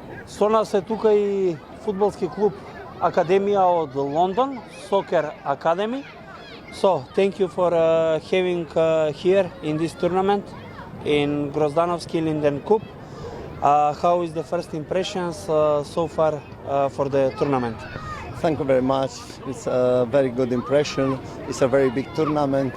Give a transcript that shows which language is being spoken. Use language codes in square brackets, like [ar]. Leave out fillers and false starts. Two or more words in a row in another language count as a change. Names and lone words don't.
[mk] Со нас е тука и фудбалски клуб Академија од Лондон, Soccer Academy. [en] So, thank you for having here in this tournament in Grozdanovski Linden Cup. How is the first impressions so far for the tournament? Thank you very much. It's a very good impression. It's a very big tournament.